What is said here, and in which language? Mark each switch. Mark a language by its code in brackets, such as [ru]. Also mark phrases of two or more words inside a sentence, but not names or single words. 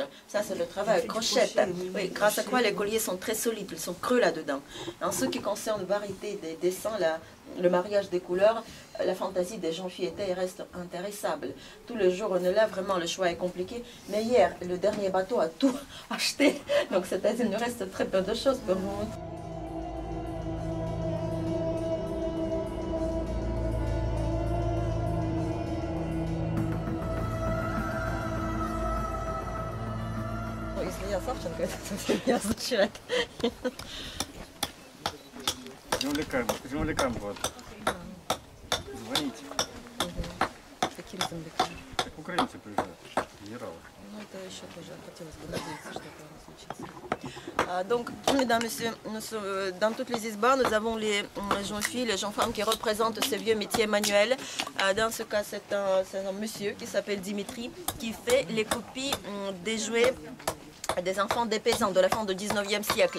[fr] Ça, c'est le travail crochette. Oui, grâce à quoi les colliers sont très solides. Ils sont creux là-dedans. En ce qui concerne la variété des dessins, le mariage des couleurs, la fantaisie des jeunes filles était et reste intéressable. Tous les jours, on est là, vraiment, le choix est compliqué. Mais hier, le dernier bateau a tout acheté. Donc, c'est-à-dire qu'il nous reste très peu de choses pour vous. [ru] Если я Савченко, это совсем не означает. Землякам вот. Звоните. Каким землякам? Украинцы приезжают. Ну, это еще тоже хотелось бы надеяться, что это случится. [fr] Donc, mesdames, messieurs, dans toutes les isbas, nous avons les jeunes filles, les jeunes femmes qui représentent ces vieux métiers manuels. Dans ce cas, c'est un monsieur qui s'appelle Dimitri, qui fait les copies des jouets des enfants des paysans de la fin du 19e siècle.